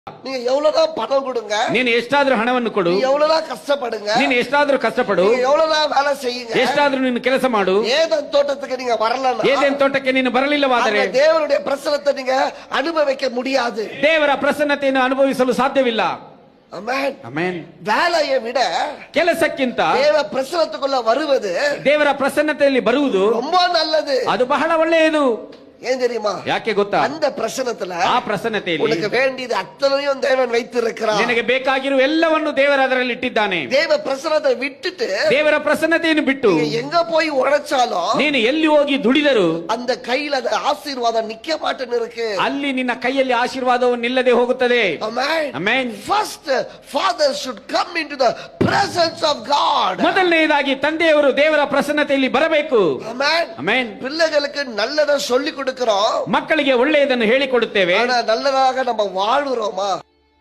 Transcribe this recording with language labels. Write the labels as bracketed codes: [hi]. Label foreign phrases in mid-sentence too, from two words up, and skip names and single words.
[ta] நீங்க எவ்வளவுதான் பணம் கொடுங்க, [kn] ನೀನು ಎಷ್ಟಾದ್ರೂ ಹಣವನ್ನು ಕೊಡು, [ta] நீங்க எவ்வளவுதான் கஷ்டப்படுங்க, [kn] ನೀನು ಎಷ್ಟಾದ್ರೂ ಕಷ್ಟಪಡು, [ta] நீங்க எவ்வளவுதான் வேலை செய்யுங்க, [kn] ಎಷ್ಟಾದ್ರೂ ನೀನು ಕೆಲಸ ಮಾಡು. [ta] ஏதேன் தோட்டத்துக்கு நீங்க வரலன்னா [kn] ಏದೇನ್ ತೋಟಕ್ಕೆ ನೀನು ಬರಲಿಲ್ಲವಾದರೆ [ta] அந்த தேவனுடைய பிரசன்னத்தை நீங்க அனுபவிக்க முடியாது. [kn] ದೇವರ ಪ್ರಸನ್ನತೆಯನ್ನು ಅನುಭವಿಸಲು ಸಾಧ್ಯವಿಲ್ಲ. [ta] ஆமென். [kn] ಆಮೆನ್. [ta] வேலையை விட [kn] ಕೆಲಸಕ್ಕಿಂತ [ta] தேவ பிரசன்னத்துக்குள்ள வருவது [kn] ದೇವರ ಪ್ರಸನ್ನತೆಯಲ್ಲಿ ಬರುವುದು [ta] ரொம்ப நல்லது. [kn] ಅದು ಬಹಳ ಒಳ್ಳೆಯದು. [ta] ஏன் தெரியுமா? [kn] ಯಾಕೆ ಗೊತ್ತಾ? [ta] அந்த பிரசன்னத்துல [kn] ಆ ಪ್ರಸನ್ನತೆಯಲ್ಲಿ [ta] உனக்கு வேண்டியது அத்தனையும் தேவன் வைத்திருக்கிறார். [kn] ನಿನಗೆ ಬೇಕಾಗಿರುವ ಎಲ್ಲವನ್ನು ದೇವರು ಅದರಲ್ಲಿ ಇಟ್ಟಿದ್ದಾನೆ. [ta] தேவ பிரசன்னத்தை விட்டுட்டு [kn] ದೇವರ ಪ್ರಸನ್ನತೆಯನ್ನು ಬಿಟ್ಟು [ta] நீங்க எங்க போய் உழைச்சாலும் [kn] ನೀನು ಎಲ್ಲಿ ಹೋಗಿ ದುಡಿದರು [ta] அந்த கையில அந்த ஆசீர்வாதம் நிக்க மாட்டேன்னு இருக்கு. [kn] ಅಲ್ಲಿ ನಿನ್ನ ಕೈಯಲ್ಲಿ ಆಶೀರ್ವಾದವು ನಿಲ್ಲದೆ ಹೋಗುತ್ತದೆ. [en] Amen. Amen. First, father should come into the presence of God. [kn] ಮೊದಲನೆಯದಾಗಿ ತಂದೆಯವರು ದೇವರ ಪ್ರಸನ್ನತೆಯಲ್ಲಿ ಬರಬೇಕು. [en] Amen. Amen. [ta] பிள்ளைகளுக்கு நல்லதை சொல்லி கொடுக்கிறோம், [kn] ಮಕ್ಕಳಿಗೆ ಒಳ್ಳೆಯದನ್ನು ಹೇಳಿಕೊಡುತ್ತೇವೆ. [ta] ஆனா நல்லதாக நம்ம வாழுறோமா?